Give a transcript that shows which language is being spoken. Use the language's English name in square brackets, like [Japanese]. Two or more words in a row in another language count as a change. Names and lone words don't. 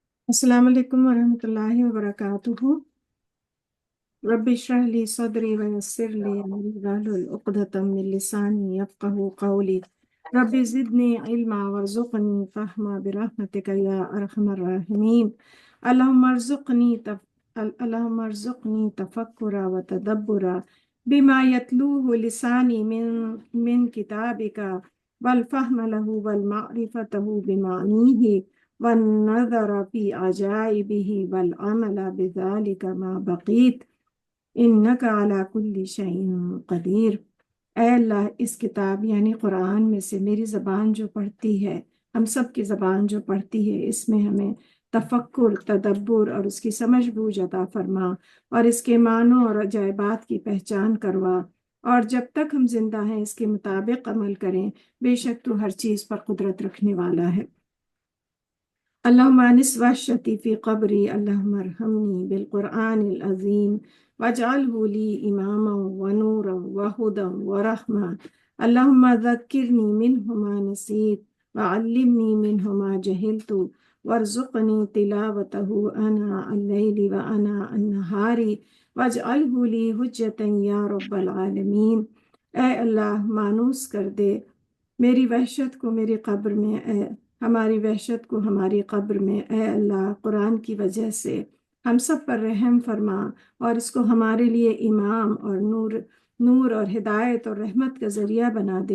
[Arabic] السلام عليكم ورحمة الله وبركاته. رب اشرح لي صدري ويسر لي أمري واحلل عقدة من لساني يفقهوا قولي. رب زدني علما وارزقني فهما برحمتك يا أرحم الراحمين. اللهم ارزقني تفكرا وتدبرا بما يتلوه لساني من كتابك والفهم له والمعرفة بمعانيه والنظر في عجائبه والعمل بذلك ما بقيت إنك على كل شيء قدير. [Urdu] اے اللہ، اس کتاب یعنی قرآن میں سے میری زبان جو پڑھتی ہے، ہم سب کی زبان جو پڑھتی ہے، اس میں ہمیں تفکر، تدبر اور اس کی سمجھ بوجھ عطا فرما اور اس کے معنوں اور عجائبات کی پہچان کروا، اور جب تک ہم زندہ ہیں اس کے مطابق عمل کریں. بے شک تو ہر چیز پر قدرت رکھنے والا ہے. [Arabic] اللهم آنس وحشتي في قبري، اللهم ارحمني بالقرآن العظيم واجعله لي إماما ونورا وهدى ورحمة. اللهم ذكرني منه ما نسيت وعلمني منه ما جهلت وارزقني تلاوته آناء الليل وآناء النهار واجعله لي حجة يا رب العالمين. [Urdu] اے اللہ، مانوس کر دے میری وحشت کو میری قبر میں، ہماری وحشت کو ہماری قبر میں. اے اللہ، قرآن کی وجہ سے ہم سب پر رحم فرما اور اس کو ہمارے لیے امام اور نور اور ہدایت اور رحمت کا ذریعہ بنا دے.